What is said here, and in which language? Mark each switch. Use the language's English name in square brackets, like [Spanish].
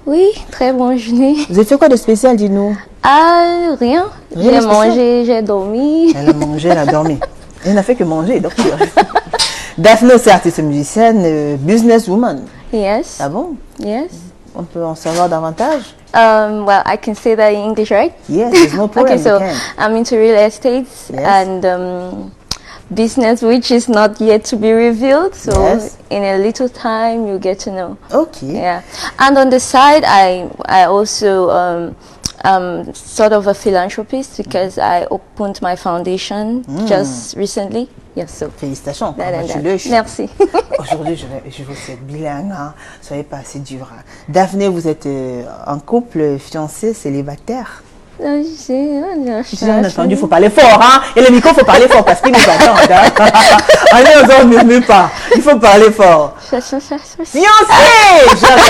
[French] Oui, très bonne journée. Vous avez fait quoi de spécial, dis-nous? Ah, rien. J'ai mangé, j'ai dormi. Elle a mangé, elle a dormi. Elle n'a fait que manger, donc. Daphné, c'est artiste musicienne, businesswoman. [English] Yes. [French] Ah bon? [English] Yes. [French] On peut en savoir davantage? [English] Well, I can say that in English, right? Yes, there's no problem. Okay, so I'm into real estate and business, which is not yet to be revealed. So in a little time, you get to know. Okay. Yeah. And on the side, I also sort of a philanthropist because I opened my foundation just recently. Yes, so. [French] Félicitations. Merci. Aujourd'hui, je vous souhaite bilingue. Hein. Soyez pas assez dur. Hein. Daphné, vous êtes en couple, fiancé, célibataire? J'ai entendu, il faut parler fort, hein. Et le micro, il faut parler fort parce qu'il nous attend. Hein. Allez, on ne murmure pas. Il faut parler fort. Fiancé! Je